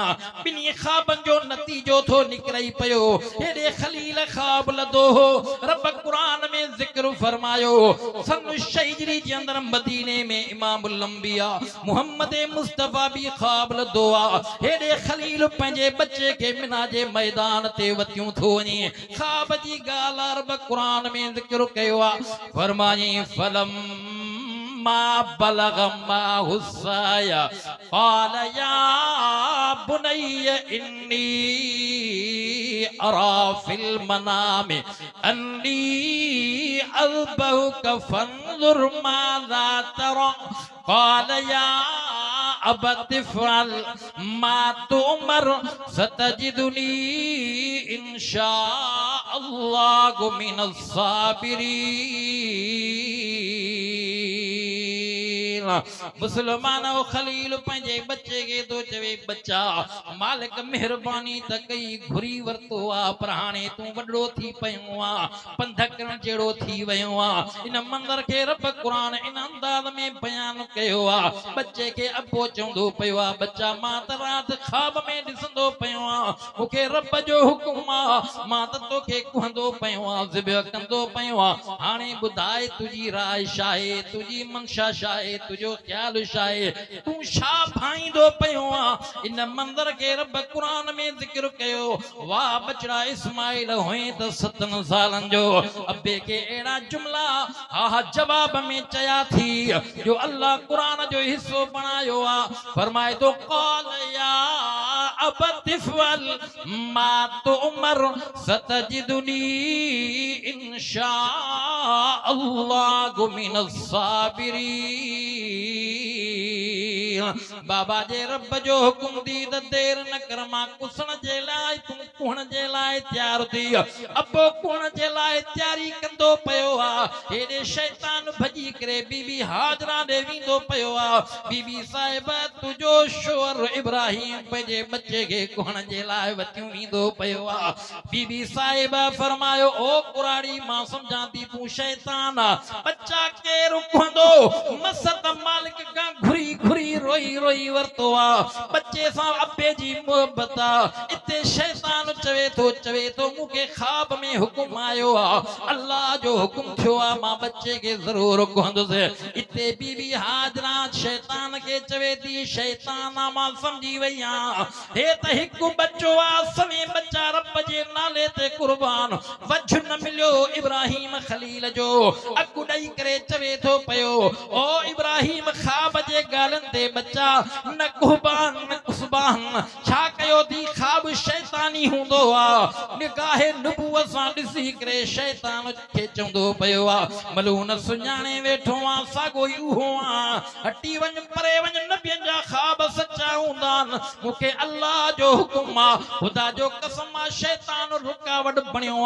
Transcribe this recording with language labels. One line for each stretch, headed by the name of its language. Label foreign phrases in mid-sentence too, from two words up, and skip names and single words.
Sindhi: ॿिन्ही ख्वाबन जो नतीजो थो निकिरई पयो। हेॾे खलील ख्वाब लदो हो, रब कुरान में जिक्र फरमायो। सन हिजरी जे अंदर मदीने में इमामुल अंबिया मुहम्मद मुस्तफ़ा भी ख्वाब लदो आ। हेॾे खलील पंहिंजे बच्चे के मिना जे मैदान ते वतियूं थो वञे। ख्वाब जी गाल रब कुरान में जिक्र कयो आ।
Arabic: فرمائی فلما بلغ معه السعي قال يا بني إني أرى في المنام أني أذبحك فانظر ماذا ترى قال يا أبت افعل ما تؤمر ستجدني إن شاء الله من الصابرين.
Sindhi: मुसलमानो खलील पंहिंजे बच्चे के तो चवे बच्चा मालिक मेहरबानी त कई घुरी वरतो आ पर हाणे तू वडो थी पयो आ पंध करण जेड़ो थी वयो आ। इन मंदर के रब कुरान इन अंदाज में बयान कयो आ। बच्चे के अबो चवंदो पयो आ बच्चा मां त रात ख्वाब में दिसंदो पयो आ मुखे रब जो हुकुम आ मां त तोखे कुहंदो पयो आ ज़िब्ह कंदो पयो आ। हाणे बुधाए तुजी राय शाहे तुजी मंशा शाहे तुजो ख्याल शाहे तू शा भाईंदो पयो आ। इन मंदर के रब कुरान में जिक्र कयो वाह बचड़ा इस्माइल होए त 7 सालन जो अब्बे के एड़ा जुमला हा जवाब में चया थी जो अल्लाह कुरान जो हिस्सो बनायो आ। फरमाए तो
Arabic: قال يا أبت افعل ما تؤمر ستجدني إن شاء الله من الصابرين.
Sindhi: बाबा जे रब जो हुकुम दी त देर न कर मां कुसण जे लाइ तू कुहण जे लाइ तैयार थी अबो कुहण जे लाइ तैयारी कंदो पयो आ। हेॾे शैतान भॼी करे बीबी हाजरा ॾे वेंदो पयो आ। बीबी साहिब तुजो शोर इब्राहिम पंहिंजे बच्चे के कुहण जे लाइ वतियूं वेंदो पयो आ। बीबी साहिब फरमायो ओ कुराड़ी मां सम्झां थी तू शैतान आ बच्चा केर कुहंदो मसत मालिक का घुरी घुरी रोई रोई वरतो आ बच्चे सां अब्बे जी मोहब्बत आ। इते शैतान चवे तो मुखे ख्वाब में हुकुम आयो आ अल्लाह जो हुकुम थियो आ मां बच्चे के जरूर कुहंदुसि। इते बीबी हाजरा शैतान के चवे थी शैतान मां समझी वई आ हे त हिकु बच्चो आ सने बच्चा रब जे नाले ते कुर्बान वझ न मिलियो इब्राहिम खलील जो अगु ॾेई करे चवे थो पयो ओ इब्राहिम ख्वाब जे ॻाल्हियुनि ते बच्चा न कुर्बान न कुर्बान छा कयो थी ख्वाब शैतानी हूंदो आ। निगाहे नबूवत सां ॾिसी करे शैतान खे चवंदो पयो आ मलून सुञाणे वेठो आ साॻो ई उहो आ हटी वञ परे वञ नबियनि जा ख्वाब सच्चा हूंदा आहिनि मूंखे अल्लाह जो हुकुम आ ख़ुदा जो कसम आ शैतान रुकावट बणियो आ।